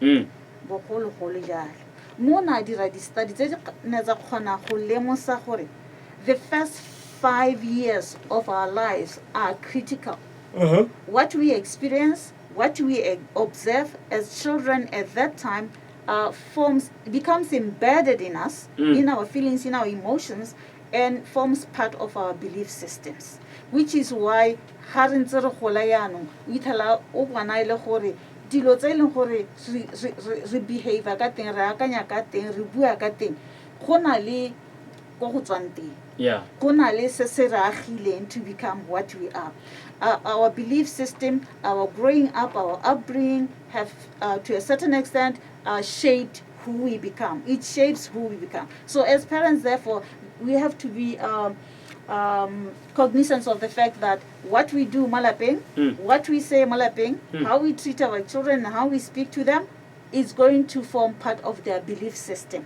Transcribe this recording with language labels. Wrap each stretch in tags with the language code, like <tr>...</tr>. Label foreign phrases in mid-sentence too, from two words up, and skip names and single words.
<en>The first 5 years of our lives are critical. What we experience, what we observe as children at that time becomes embedded in us, in our feelings, in our emotions, and forms part of our belief systems. Which is why</en> <tn>dilo tse ileng gore re behave ka teng, re akanya ka teng, re bua ka teng, go na le go go tswang teng. Go na le se se re agileng</tn> <en>to become what we are. Our belief system, our growing up, our upbringing have to a certain extent shaped who we become. It shapes who we become. So as parents, therefore, we have to be cognizant of the fact that what we do malapeng, what we say malapeng, how we treat our children and how we speak to them is going to form part of their belief system.</en>